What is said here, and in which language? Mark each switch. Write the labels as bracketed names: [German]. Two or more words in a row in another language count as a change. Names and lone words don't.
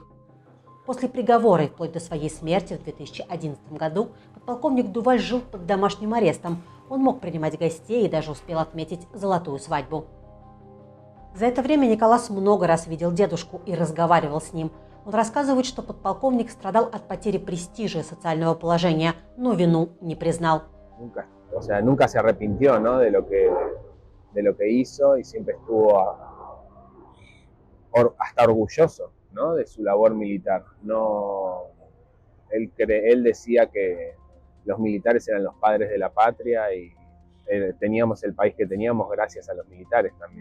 [Russian] После приговора и вплоть до своей смерти в 2011 году подполковник Дуваль жил под домашним арестом. Он мог принимать гостей и даже успел отметить золотую свадьбу. За это время Николас много раз видел дедушку и разговаривал с ним. Он рассказывает, что подполковник страдал от потери престижа и социального положения, но вину не признал. [Spanish] Nunca, o sea, nunca se arrepintió, ¿no? De lo que hizo y siempre estuvo hasta orgulloso, ¿no? De su labor militar. No, él decía que los militares eran los padres de la patria y teníamos el país que teníamos gracias a los militares también.